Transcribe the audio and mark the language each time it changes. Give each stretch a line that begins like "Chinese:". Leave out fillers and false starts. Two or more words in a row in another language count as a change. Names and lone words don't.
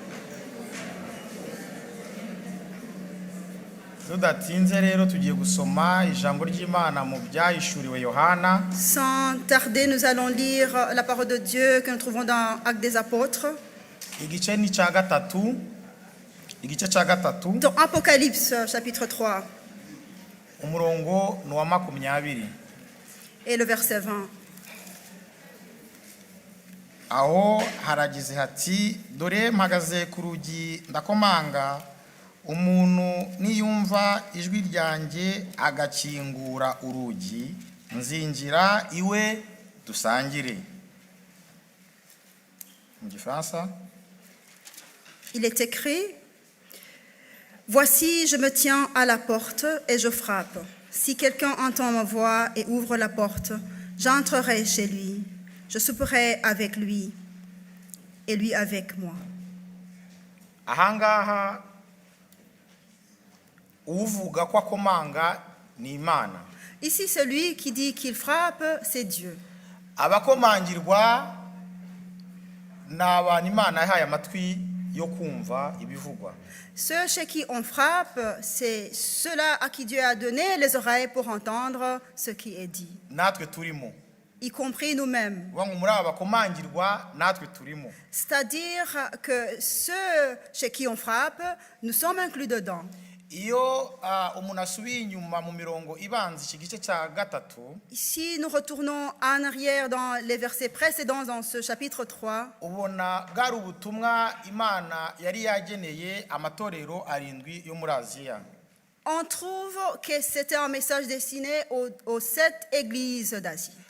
French: Sans tarder, nous allons lire la parole de Dieu que nous trouvons dans Actes des Apôtres. Dans Apocalypse, chapitre 3. Et le verset 20.
Kinyarwanda: Aho haragize hati dore mpagaze ku rugi ndakomanga umuntu niyumva ijwi ryanjye agakingura urugi nzinjira iwe dusangire. Mu Gifaransa
French: Il est écrit: Voici, je me tiens à la porte et je frappe. Si quelqu'un entend ma voix et ouvre la porte, j'entrerai chez lui. Je souperai avec lui et lui avec moi.
Kinyarwanda: Ahangaha uvuga ko akomanga ni Imana.
French: Ici, celui qui dit qu'il frappe, c'est Dieu.
Kinyarwanda: Abakomangirwa n'abantu Imana yahaye amatwi yo kumva ibivugwa.
French: Ceux chez qui on frappe, c'est ceux-là à qui Dieu a donné les oreilles pour entendre ce qui est dit.
Kinyarwanda: Natwe turimo.
French: Y compris nous-mêmes. C'est-à-dire que ceux chez qui on frappe, nous sommes inclus dedans. Si nous retournons en arrière dans les versets précédents dans ce chapitre 3, on trouve que c'était un message destiné aux 7 églises d'Asie.